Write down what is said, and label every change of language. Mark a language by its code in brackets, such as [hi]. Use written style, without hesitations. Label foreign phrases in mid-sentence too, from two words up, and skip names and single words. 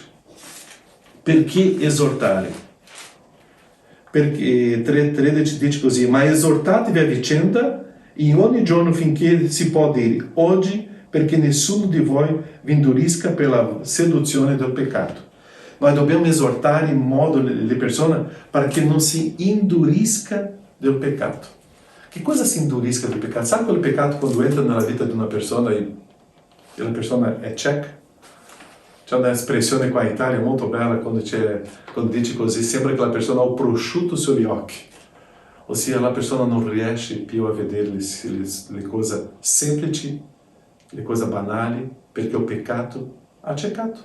[it] Perché esortare? Perché 3,13 dice così: ma esortatevi a vicenda in ogni giorno finché si può dire oggi, perché nessuno di voi vi indurisca per la seduzione del peccato. [pt] Nós devemos exortar em modo de persona para que não se endureça do pecado. Que coisa se endureça do pecado? Sabe quando o pecado, quando entra na vida de uma pessoa e a pessoa é checa? [it] C'è una espressione qua in Italia molto bella quando dice così, sembra che la persona ha un prosciutto sugli occhi. Ossia, la persona non riesce più a vedere le cose semplici, le cose banali, perché il peccato ha ciecato.